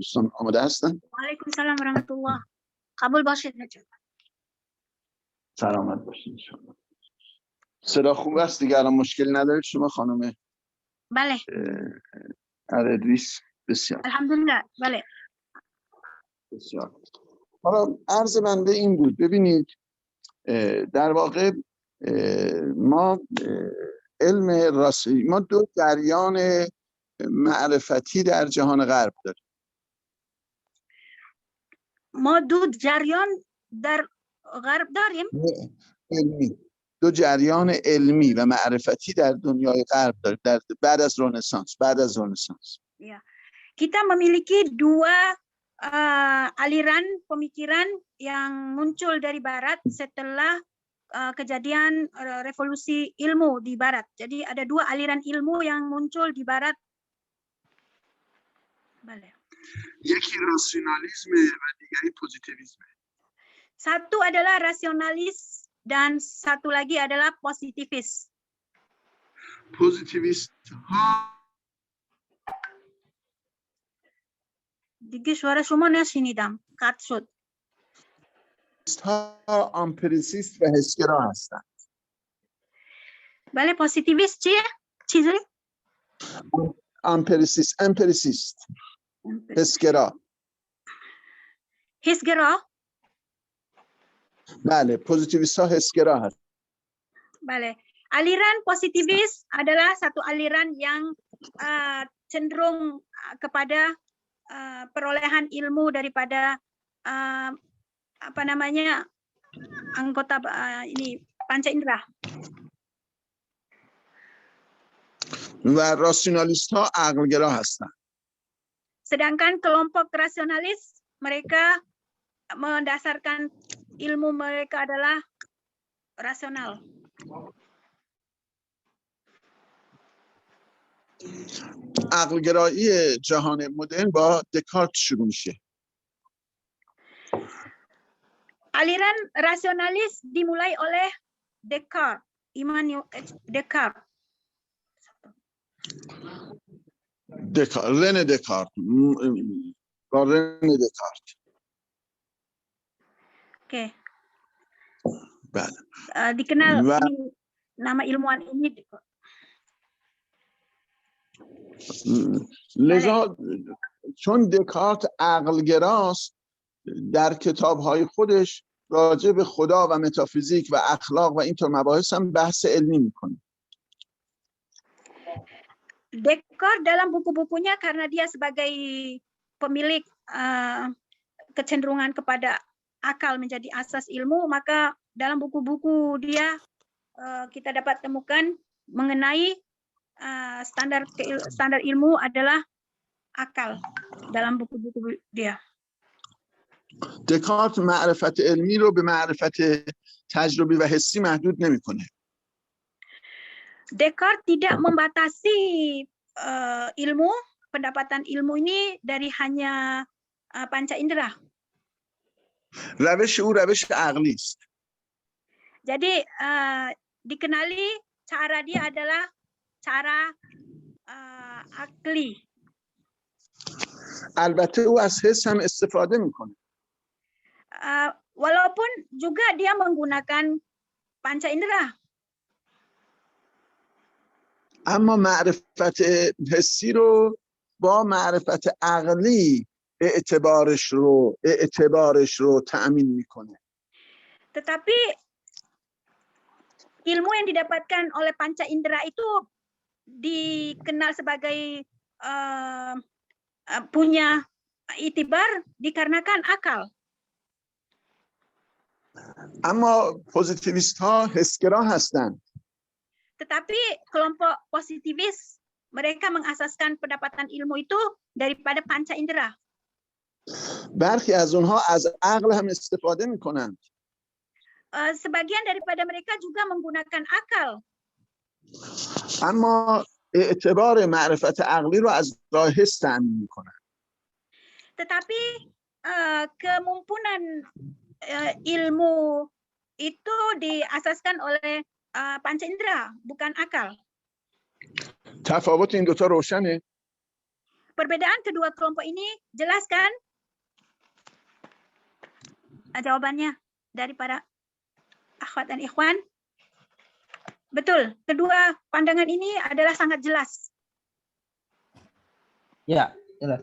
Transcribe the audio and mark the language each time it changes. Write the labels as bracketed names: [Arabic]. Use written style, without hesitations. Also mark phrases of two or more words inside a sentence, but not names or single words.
[Persian] دوستان آماده هستن؟ [Arabic] وعليكم السلام ورحمة الله. [Persian] قبول باشید حاجت. سلامت باشین [Arabic] ان شاء الله. [Persian] صدا خوب است دیگه، الان مشکلی ندارید شما خانم Bale. اردریس؟ بسیار Alhamdulillah. Bale. بسیار. حالا عرض بنده این بود، ببینید در واقع ما علم راستی، ما دو جریان معرفتی در جهان غرب داریم. ما دو جریان در غرب داریم. علمی، دو جریان علمی و معرفتی در دنیای غرب داریم بعد از رنسانس. [Malay] Ya. Kita memiliki dua aliran pemikiran yang muncul dari barat setelah kejadian revolusi ilmu di barat. Jadi ada dua aliran ilmu yang muncul di barat. [Persian] یکی راسیونالیسم و دیگری پوزیتیویسم. [Malay] Satu adalah rasionalis dan satu lagi adalah positivis. [Persian] پوزیتیویست ها دیگه suara شما نشنیدم، قطع شد. ها آمپریسیست و حسگرا هستند. بله پوزیتیویست چیه؟ چیزی؟ امپریسیست حسگرا. حسگرا؟ بله پوزیتیویست ها حسگرا هست. Bale. [Malay] Aliran positivis adalah satu aliran yang cenderung kepada perolehan ilmu daripada apa namanya anggota ini panca indera. [Persian] و راسیونالیست ها عقلگرا هستند. [Malay] Sedangkan kelompok rasionalis mereka mendasarkan ilmu mereka adalah rasional. [Persian] عقلگرایی جهان مدرن با دکارت شروع میشه. [Malay] Aliran rasionalis dimulai oleh Descartes, Immanuel Descartes. [Persian] رن دکارت با رن دکارت. [Malay] Oke. [Persian] بله. [Malay] Dikenal [Persian] و [Malay] ini, nama ilmuwan ini. [Persian] لذا چون دکارت عقلگراست در کتاب‌های خودش راجع به خدا و متافیزیک و اخلاق و اینطور مباحث هم بحث علمی میکنه. [Malay] Descartes dalam buku-bukunya karena dia sebagai pemilik kecenderungan kepada akal menjadi asas ilmu, maka dalam buku-buku dia kita dapat temukan mengenai standar ilmu adalah akal dalam buku-buku dia. [Persian] دکارت معرفت علمی رو به معرفت تجربی و حسی محدود نمیکنه. [Malay] Descartes tidak membatasi ilmu, pendapatan ilmu ini dari hanya panca indera. [Persian] روش او روش عقلی است. [Malay] Jadi dikenali cara dia adalah cara akli. [Persian] البته او از حس هم استفاده میکنه. [Malay] Walaupun juga dia menggunakan panca indera. [Persian] اما معرفت حسی رو با معرفت عقلی اعتبارش رو تأمین میکنه. [Malay] Tetapi ilmu yang didapatkan oleh panca indera itu dikenal sebagai punya itibar dikarenakan akal. [Persian] اما پوزیتیویست ها حسگرا هستند. [Malay] Tetapi kelompok positivis mereka mengasaskan pendapatan ilmu itu daripada panca indera. [Persian] برخی از اونها از عقل هم استفاده میکنند. [Malay] Sebagian daripada mereka juga menggunakan akal. [Persian] اما اعتبار معرفت عقلی رو از راه حس تأمین میکنند. [Malay] Tetapi kemumpunan ilmu itu diasaskan oleh panca indera, bukan akal. [Persian] تفاوت این دوتا روشنه؟ [Malay] Perbedaan kedua kelompok ini jelas kan? Jawabannya dari para akhwat dan ikhwan. Betul, kedua pandangan ini adalah sangat jelas. Ya, jelas.